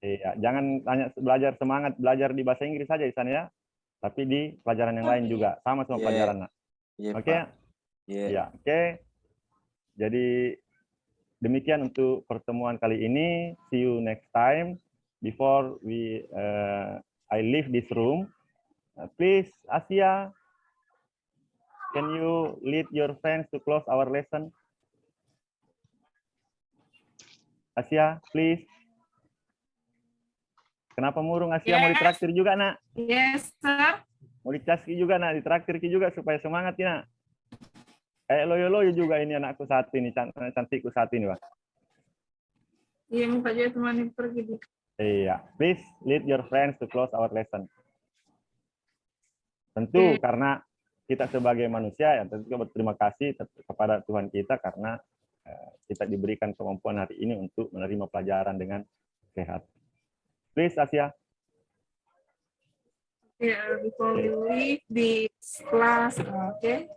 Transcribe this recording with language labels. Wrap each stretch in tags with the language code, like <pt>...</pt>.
<id>Iya, jangan hanya semangat belajar di bahasa Inggris saja, Isan ya. Tapi di pelajaran yang lain juga, sama semua pelajaran. Iya, Oke? Pak. Iya. Ya, oke. Jadi demikian untuk pertemuan kali ini.</id> <en>See you next time. Before I leave this room, please, Asia, can you lead your friends to close our lesson? Asia, please.</en> <id>Kenapa murung, Asia? Mau ditraktir juga, nak?</id> <en>Yes, sir.</en> <id>Mau dicaski juga, nak? Ditraktir juga supaya semangat, ya, nak? Kayak loyo-loyo juga ini anakku saat ini, cantikku saat ini, Pak. Iya, muka juga teman pergi.</id> <en>Iya, please lead your friends to close our lesson.</en> <id>Tentu karena kita sebagai manusia, ya tentu berterima kasih kepada Tuhan kita karena kita diberikan kemampuan hari ini untuk menerima pelajaran dengan sehat.</id> <en>Please, Asia. Yeah, before we leave this class, okay?</en>